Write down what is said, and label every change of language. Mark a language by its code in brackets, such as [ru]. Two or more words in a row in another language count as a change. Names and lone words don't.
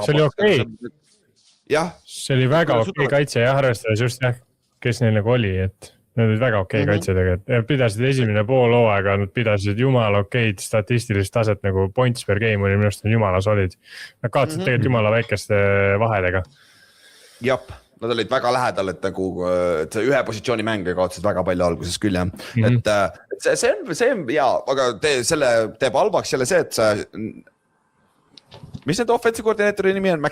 [et] See oli okei. Jah. See oli väga okei kaitse ja arvestades just jah, kes neil nagu oli, et nad olid väga okei kaitse tegelikult. Pidasid esimene pool hooaega, nad pidasid jumala okeid statistilist taset nagu [en] points per game [et] oli minust jumala solid. Nad kaotasid tegelikult jumala väikeste vahedega. Jap, nad olid väga lähedal, et nagu et ühe positsiooni mänge kaotasid väga palju alguses küll jah. Et see on jaa, aga selle teeb halvaks jälle see, et sa mis need offensive koordineetori nimi on?